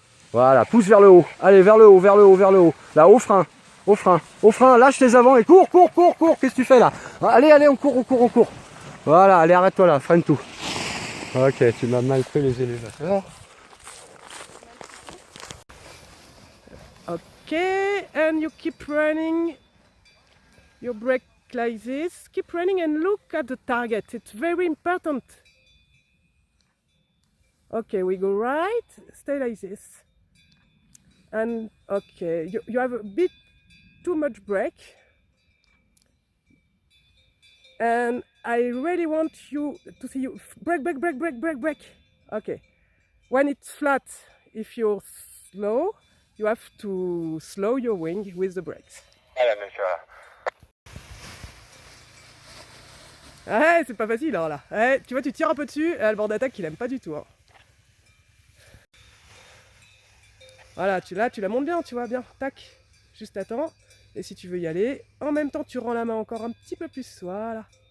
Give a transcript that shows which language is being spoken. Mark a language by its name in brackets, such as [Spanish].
[French] Voilà, pousse vers le haut. Allez, vers le haut, vers le haut, vers le haut. Là, au frein, au frein, au frein. Lâche tes avant et cours. Qu'est-ce que tu fais là? Allez, on court. Voilà, allez, arrête-toi là, freine tout. Ok, tu m'as mal pris les élévateurs. [English] Ok, and you keep running your brake like this. Keep running and look at the target. It's very important. Okay, we go right. Stay like this. And okay, you have a bit too much brake. And I really want you to see you brake. Okay. When it's flat, if you're slow, you have to slow your wing with the brakes. [French] Ouais, c'est pas facile alors là. Ouais, tu vois, tu tires un peu dessus et le bord d'attaque, il aime pas du tout. Hein. Voilà, tu la montes bien, tu vois, bien. Tac, juste attends. Et si tu veux y aller, en même temps, tu rends la main encore un petit peu plus. Voilà.